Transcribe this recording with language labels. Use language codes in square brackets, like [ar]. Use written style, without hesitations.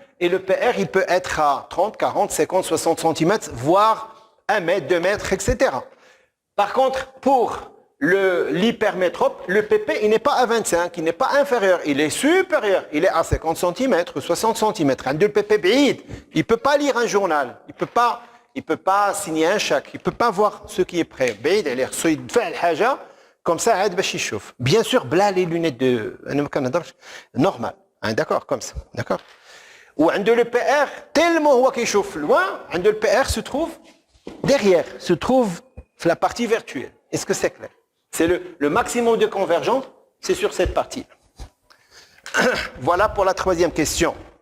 [fr] Et le PR, il peut être à 30, 40, 50, 60 cm, voire 1 mètre, 2 mètres, etc. Par contre, pour l'hypermétrope, le PP, il n'est pas à 25, il n'est pas inférieur, il est supérieur, il est à 50 cm, 60 cm. Le PP [ar] بعيد, [fr] il ne peut pas lire un journal, il ne peut pas signer un chèque, il ne peut pas voir ce qui est prêt. [ar] بعيد عليه خصو يدفع الحاجة [fr] comme ça [ar] عاد باش يشوف. [fr] Bien sûr, [ar] بلا [fr] les lunettes de [ar] أنا ما كنهضرش [fr] normal, d'accord, comme ça, d'accord. [ar] وعنده [fr] le PR tellement [ar] هو كيشوف [fr] loin, [ar] عنده [fr] le PR se trouve derrière, se trouve la partie virtuelle. Est-ce que c'est clair? C'est le maximum de convergence, c'est sur cette partie. Voilà pour la troisième question.